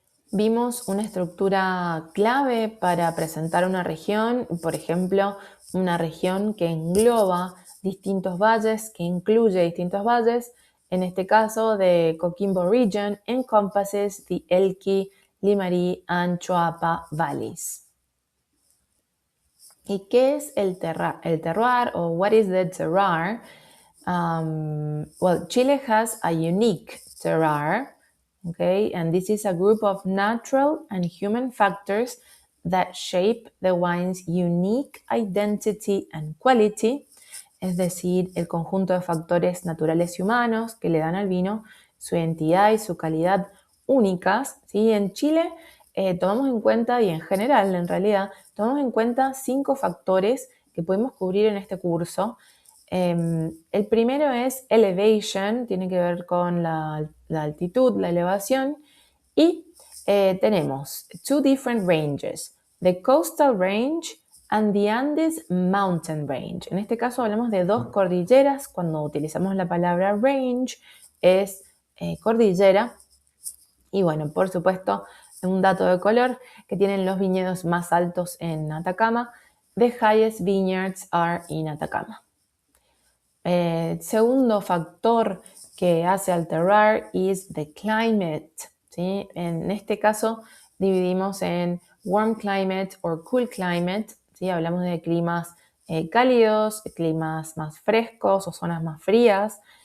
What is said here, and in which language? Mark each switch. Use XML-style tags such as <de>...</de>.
<es>Vimos una estructura clave para presentar una región, por ejemplo, una región que engloba distintos valles, que incluye distintos valles. En este caso,</es> <en>the Coquimbo region encompasses the Elqui, Limarí and Choapa valleys.</en> <es>¿Y qué es el terroir, o</es> <en>what is the terroir? Well, Chile has a unique terroir. Okay, and this is a group of natural and human factors that shape the wine's unique identity and quality,</en> <es>es decir, el conjunto de factores naturales y humanos que le dan al vino su identidad y su calidad únicas.</es> <en>¿Sí?</en> <es>En Chile tomamos en cuenta, y en general en realidad, tomamos en cuenta 5 factores que podemos cubrir en este curso. El primero es elevation, tiene que ver con la altitud, la elevación, y tenemos 2</es> <en>different ranges, the coastal range and the Andes mountain range.</en> <es>En este caso hablamos de 2 cordilleras. Cuando utilizamos la palabra range es cordillera. Y bueno, por supuesto, un dato de color, que tienen los viñedos más altos en Atacama.</es> <en>The highest vineyards are in Atacama.</en> <es>Segundo factor que hace al terroir</es> <en>is the climate,</en> <es>¿sí? En este caso dividimos en</es> <en>warm climate or cool climate,</en> <es>¿sí? Hablamos de climas cálidos, climas más frescos o zonas más frías.</es>